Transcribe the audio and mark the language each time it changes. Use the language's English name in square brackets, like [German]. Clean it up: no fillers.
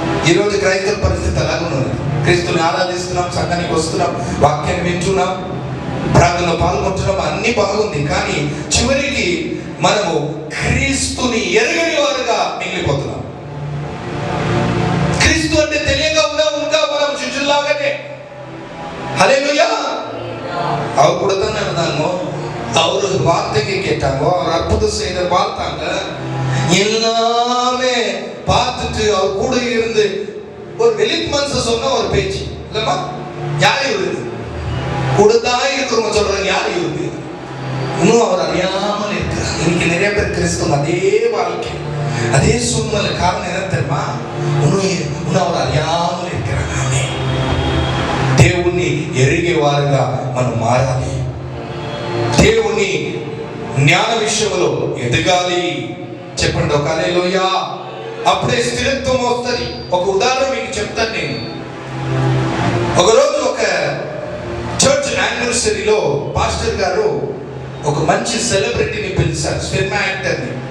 [Telugu] ఈరోజు క్రైస్తవ పరిస్థితి అలాగే ఉన్నది. క్రీస్తుని ఆరాధిస్తున్నాం, సంఘానికి వస్తున్నాం, వాక్యాన్ని వింటున్నాం, ప్రార్థనలో పాల్గొంటున్నాం, అన్ని బాగుంది. కానీ చివరికి మనము క్రీస్తుని ఎరగని వారుగా మిగిలిపోతున్నాం. క్రీస్తు అంటే తెలియగా ఇంకా మనం శిష్యుల్లాగానే హల్లెలూయా [Tamil] அவர் கூட தான் நடந்தாங்க, அவர் வார்த்தைக்கு கேட்டாங்க, அவர் அற்புதம் செய்த பார்த்தாங்க, எல்லாமே பார்த்துட்டு அவர் கூட இருந்து ஒரு வெளித் மனசு சொன்ன ஒரு பேச்சு இல்லம்மா. யார் இருக்கு கூட தான் இருக்கிறவங்க சொல்றாங்க, யார் இருக்கு? இன்னும் அவர் அறியாமல் இருக்கிறார். இன்னைக்கு நிறைய பேர் கிறிஸ்தவம் அதே வாழ்க்கை, அதே சூழ்நிலை. காரணம் என்ன தெரியுமா? இன்னும் அவர் அறியாமல் இருக்கிறாங்க. [Telugu] దేవుణ్ణి ఎరిగేవారుగా మనం మారాలి, దేవుని జ్ఞాన విషయంలో ఎదగాలి. చెప్పండి ఒక హల్లెలూయా. అప్పుడే స్థిరత్వం వస్తుంది. ఒక ఉదాహరణ మీకు చెప్తాను నేను. ఒకరోజు ఒక చర్చ్ యానివర్సరీలో పాస్టర్ గారు ఒక మంచి సెలబ్రిటీని పిలిచారు, సినిమా యాక్టర్ని.